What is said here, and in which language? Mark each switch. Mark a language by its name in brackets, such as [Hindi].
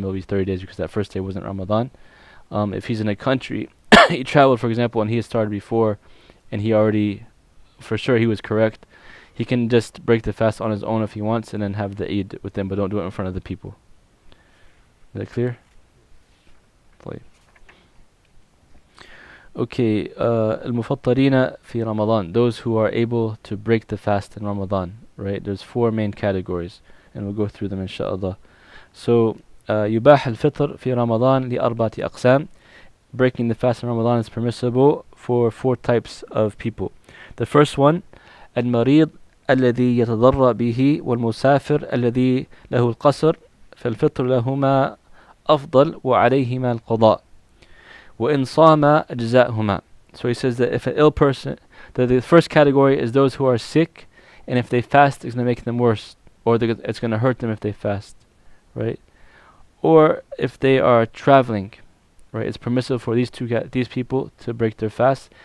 [English] It'll be 30 days because that first day wasn't Ramadan. If he's in a country, he traveled, for example, and he had started before, and he already, for sure he was correct, he can just break the fast on his own if he wants and then have the Eid with them, but don't do it in front of the people. Is that clear? Okay, [Arabic] المفطرين في [English] Ramadan, those who are able to break the fast in Ramadan, right? There's 4 main categories, and we'll go through them inshallah. So, [Arabic] يباح الفطر في رمضان لأربعة أقسام. [English] Breaking the fast in Ramadan is permissible for 4 types of people. The first one, [Arabic] المريض الذي يتضرع به والمسافر الذي له القصر فالفطر لهما أفضل وعليهما القضاء وإن صام أجزاءهما. [English] So he says that if an ill person, the first category is those who are sick, and if they fast, it's going to make them worse, or it's going to hurt them if they fast, right? Or if they are traveling, right? It's permissible for these people to break their fast.